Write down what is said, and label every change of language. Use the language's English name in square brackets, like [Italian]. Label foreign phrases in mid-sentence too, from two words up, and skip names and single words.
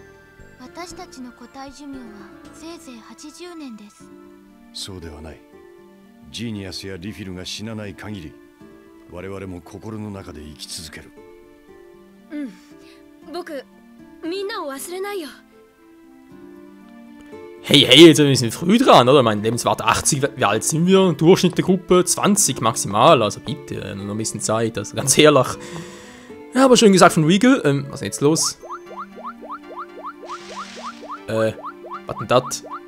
[Japanese] 私たちの個体寿命はせいぜい80年です。そうではない。ジーニアスやリフィルが死なない限り、我々も心の中で生き続ける。僕、みんなを忘れないよ。 [German] Hey, jetzt sind wir ein bisschen früh dran, oder? Meine Lebenswarte 80, wie alt sind wir? Durchschnitt der Gruppe 20 maximal, also bitte, noch ein bisschen Zeit, also ganz ehrlich. Ja, aber schön gesagt von Regal. Was ist denn jetzt los? Was denn das?